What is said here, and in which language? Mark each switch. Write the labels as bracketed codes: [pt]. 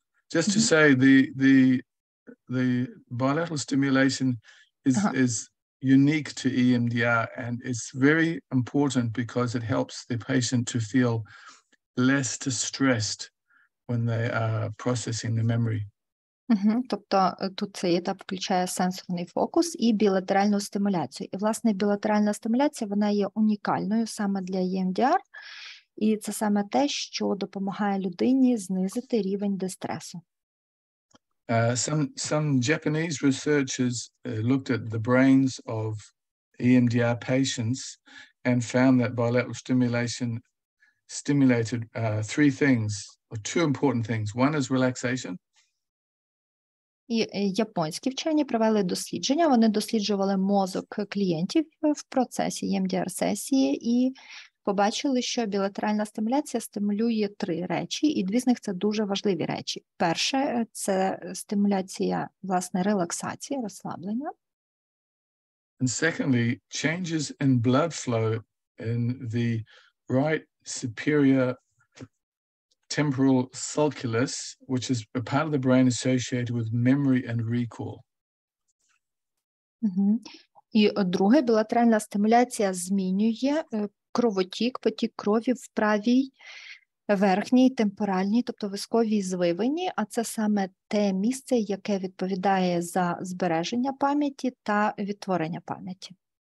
[en] Just to say, the bilateral stimulation is unique to EMDR, and it's very important because it helps the patient to feel less distressed when they are processing the memory. [uk] Тобто тут цей етап включає сенсорний фокус і білатеральну стимуляцію. І, власне, білатеральна стимуляція, вона є унікальною саме для EMDR, і це саме те, що допомагає людині знизити рівень дистресу. [en] Some Japanese researchers looked at the brains of EMDR patients and found that bilateral stimulation stimulated 3 things, or 2 important things. One is relaxation. [uk] І японські вчені провели дослідження, вони досліджували мозок клієнтів в процесі EMDR-сесії і побачили, що білатеральна стимуляція стимулює 3 речі, і 2 з них – це дуже важливі речі. Перше – це стимуляція, власне, релаксації, розслаблення. [en] And secondly, changes in blood flow in the right superior temporal sulcus, which is a part of the brain associated with memory and recall. [uk] І друге, білатеральна стимуляція змінює кровотік, потік крові в правій верхній темпоральній, тобто висковій звивині, а це саме те місце, яке відповідає за збереження пам'яті та відтворення пам'яті.